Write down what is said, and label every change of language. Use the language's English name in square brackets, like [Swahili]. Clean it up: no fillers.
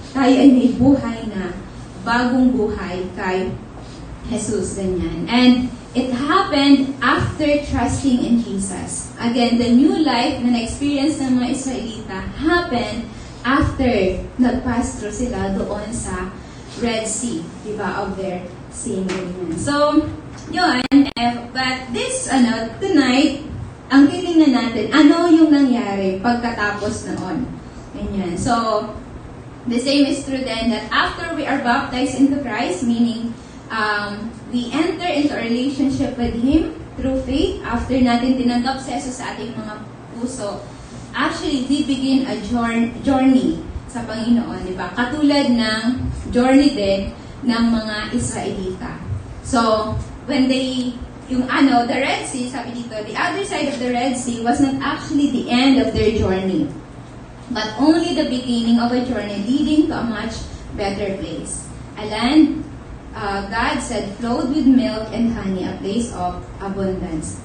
[Filipino] Tayo ay may buhay na, bagong buhay kay Jesus, ganyan. [English] And, it happened after trusting in Jesus. Again, the new life [Filipino] na na-experience ng mga Israelita [English] happened after [Filipino] nag-pass through sila doon sa [English] Red Sea, diba, of their sin. [Filipino] So, yun. [English] But this, tonight, [Filipino] ang titingnan natin, ano yung nangyari pagkatapos noon. Ganyan. [English] So, the same is true then that after we are baptized into Christ, meaning, we enter into a relationship with Him through faith. [Filipino] After natin tinanggap si Jesus sa ating mga puso, actually, [English] we begin a journey [Filipino] sa Panginoon, di ba? Katulad ng journey din ng mga Israelita. [English] So, when the Red Sea, [Filipino] sabi dito, [English] the other side of the Red Sea was not actually the end of their journey, but only the beginning of a journey leading to a much better place. A land God said flowed with milk and honey, a place of abundance.